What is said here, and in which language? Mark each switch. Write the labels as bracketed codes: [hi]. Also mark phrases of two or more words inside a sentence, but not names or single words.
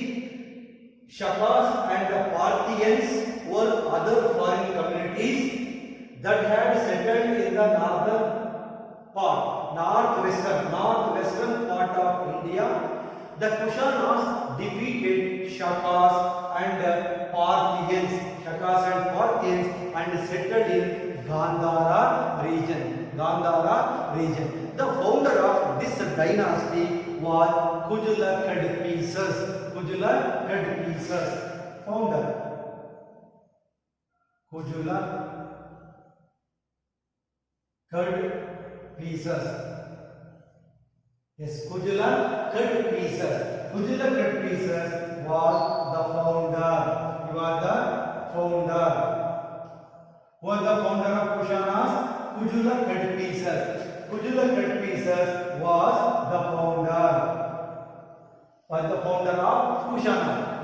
[en] Shakas and the Parthians were other foreign communities that had settled in the northwestern part of India. The Kushanas defeated Shakas and Parthians and settled in Gandhara region. The founder of this dynasty was Kujula Kadpises. Founder Kujula Kadpises. Yes, Kujula Kadpises. Kujula Kadpises was the founder. He was the founder. Who was the founder of Kushanas? Kujula Kadpises. Kujula Kadpises was the founder. Of Kushana.